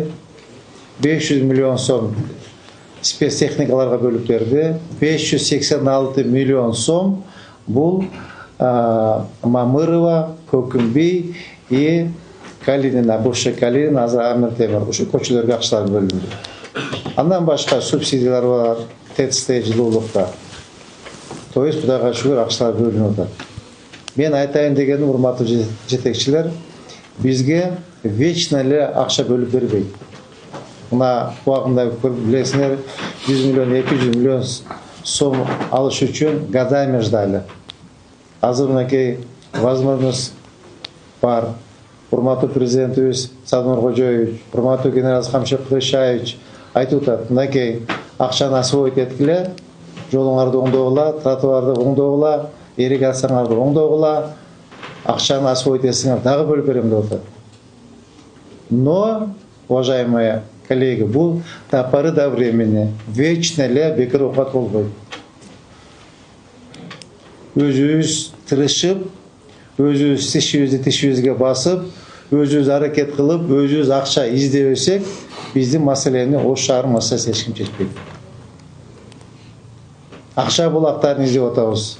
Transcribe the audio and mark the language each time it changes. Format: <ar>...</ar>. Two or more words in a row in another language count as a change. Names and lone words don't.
<ky>500 milyon сом спецтехникаларга бөлүп берди. 586 milyon сом бул Мамырова, Көкүмбей</ky> <ru>и Калинина, бывший Калинин,</ru> <ky>азыр Амир Темир, ушу көчөлөргө акчалар бөлүндү. Андан башка субсидиялар бар, ТЭЦ-те, жылуулукта.</ky> <ru>То есть</ru> <ky>Кудайга шүгүр акчалар бөлүнүп атат. Мен айтайын дегеним, урматтуу жетекчилер, бизге вечно эле акча бөлүп бербейт. Мына убагында билесиңер, 100 milyon, 200 milyon сом алыш үчүн</ky> <ru>годами ждали.</ru> <ky>Азыр мынакей возможность бар. Урматтуу президентибиз Садыр Кожоевич, урматтуу генерал Камшык Кылышаевич айтып атат, мынакей акчаны освоить эткиле, жолуңарды оңдогула, тротуарды оңдогула, ирригацияларды оңдогула, акчаны освоить этсеңер дагы бөлүп берем деп атат.</ky> <ru>Но, уважаемые коллеги,</ru> <ky>бул</ky> <ru>до поры до времени</ru> <ky>вечно эле бекер оокат болбойт. Өзүбүз тырышып, өзүбүз тишибизге басып, өзүбүз аракет кылып, өзүбүз акча издебесек, биздин маселени Ош шаарынын маселеси эч ким чечпейт. Акча булактарын издеп атабыз.</ky>